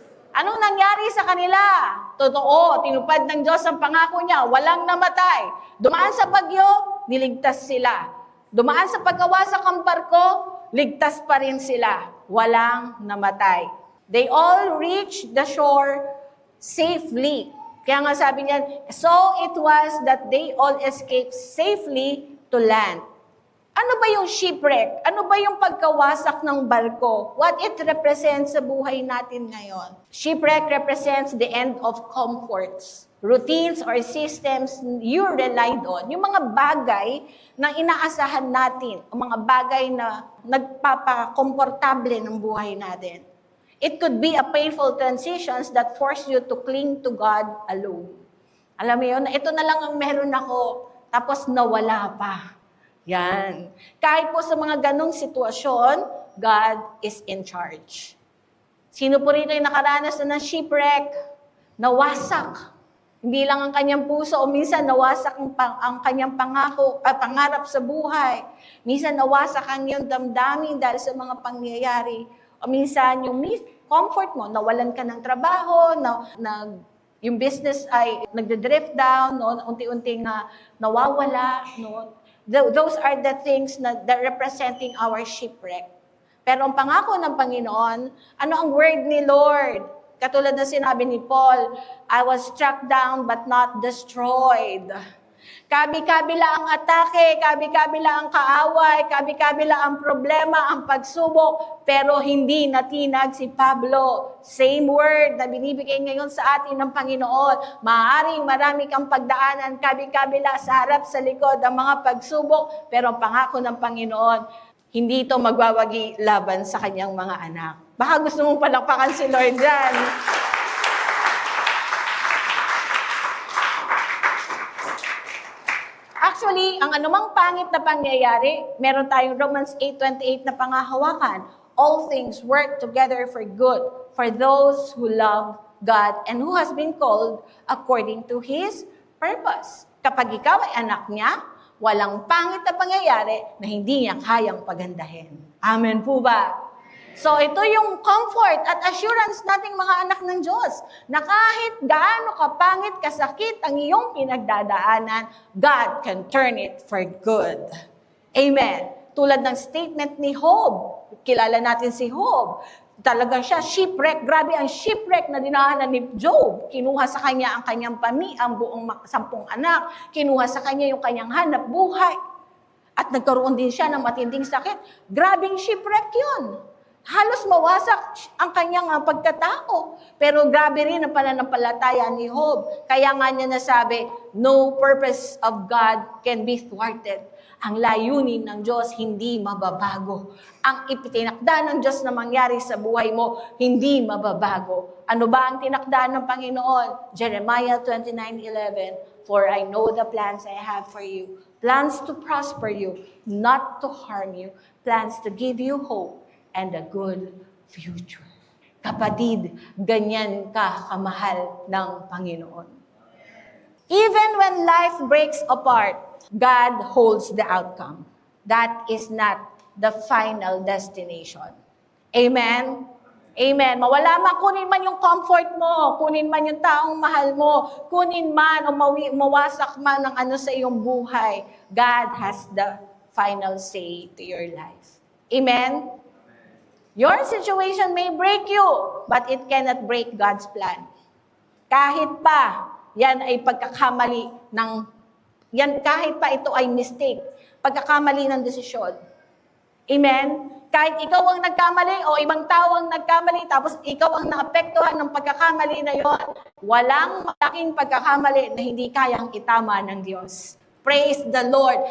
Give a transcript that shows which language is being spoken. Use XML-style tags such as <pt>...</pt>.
<tl>Anong nangyari sa kanila? Totoo, tinupad ng Diyos ang pangako niya, walang namatay. Dumaan sa bagyo, niligtas sila. Dumaan sa pagkawasak ang barko, ligtas pa rin sila. Walang namatay.</tl> <en>They all reached the shore safely.</en> <tl>Kaya nga sabi niya,</tl> <en>so it was that they all escaped safely to land.</en> <tl>Ano ba yung shipwreck? Ano ba yung pagkawasak ng barko?</tl> <en>What it represents</en> <tl>sa buhay natin ngayon?</tl> <en>Shipwreck represents the end of comforts, routines or systems you relied on.</en> <tl>Yung mga bagay na inaasahan natin, o mga bagay na nagpapakomportable ng buhay natin.</tl> <en>It could be a painful transitions that force you to cling to God alone.</en> <tl>Alam mo yun, ito na lang ang meron ako, tapos nawala pa. Yan. Kahit po sa mga ganong sitwasyon,</tl> <en>God is in charge.</en> <tl>Sino po rito yung nakaranas na ng shipwreck? Nawasak. Hindi lang ang kanyang puso, o minsan nawasak ang kanyang pangarap sa buhay. Minsan nawasak ang iyong damdamin dahil sa mga pangyayari. O minsan, yung comfort mo, nawalan ka ng trabaho, yung business ay nagde-drift down, no? Unti-unting nawawala. No?</tl> <en>Those are the things that representing our shipwreck.</en> <tl>Pero ang pangako ng Panginoon, ano ang word ni Lord? Katulad na sinabi ni Paul,</tl> <en>I was struck down but not destroyed.</en> <tl>Kabi-kabila ang atake, kabi-kabila ang kaaway, kabi-kabila ang problema, ang pagsubok, pero hindi natinag si Pablo. Same word na binibigay ngayon sa atin ng Panginoon. Maaaring marami kang pagdaanan, kabi-kabila sa harap, sa likod, ang mga pagsubok, pero ang pangako ng Panginoon, hindi ito magwawagi laban sa kanyang mga anak. Baka gusto mong palakpakan si Lord dyan. Actually, ang anumang pangit na pangyayari, meron tayong Romans 8:28 na pangahawakan.</tl> <en>All things work together for good for those who love God and who has been called according to His purpose.</en> <tl>Kapag ikaw ay anak niya, walang pangit na pangyayari na hindi niya kayang pagandahin. Amen po ba? So ito yung comfort at assurance nating mga anak ng Diyos na kahit gaano kapangit, kasakit ang iyong pinagdadaanan,</tl> <en>God can turn it for good.</en> <tl>Amen. Tulad ng statement ni Job. Kilala natin si Job. Talagang siya shipwreck. Grabe ang shipwreck na dinaanan ni Job. Kinuha sa kanya ang kanyang ang buong 10 anak. Kinuha sa kanya yung kanyang hanap buhay. At nagkaroon din siya ng matinding sakit. Grabing shipwreck yun. Halos mawasak ang kanyang pagkatao. Pero grabe rin ang pananampalataya ni Job. Kaya nga niya nasabi,</tl> <en>no purpose of God can be thwarted.</en> <tl>Ang layunin ng Diyos hindi mababago. Ang ipitinakda ng Diyos na mangyari sa buhay mo, hindi mababago. Ano ba ang tinakda ng Panginoon?</tl> <en>Jeremiah 29:11, for I know the plans I have for you. Plans to prosper you, not to harm you. Plans to give you hope and a good future.</en> <tl>Kapatid, ganyan ka kamahal ng Panginoon.</tl> <en>Even when life breaks apart, God holds the outcome. That is not the final destination.</en> <tl>Amen? Amen. Mawala man, kunin man yung comfort mo, kunin man yung taong mahal mo, kunin man o mawasak man ang ano sa iyong buhay,</tl> <en>God has the final say to your life.</en> <tl>Amen?</tl> <en>Your situation may break you, but it cannot break God's plan.</en> <tl>Kahit pa, yan ay pagkakamali ng, kahit pa ito ay mistake, pagkakamali ng desisyon. Amen? Kahit ikaw ang nagkamali o ibang tao ang nagkamali, tapos ikaw ang naapektuhan ng pagkakamali na yon, walang malaking pagkakamali na hindi kayang itama ng Diyos.</tl> <en>Praise the Lord.</en>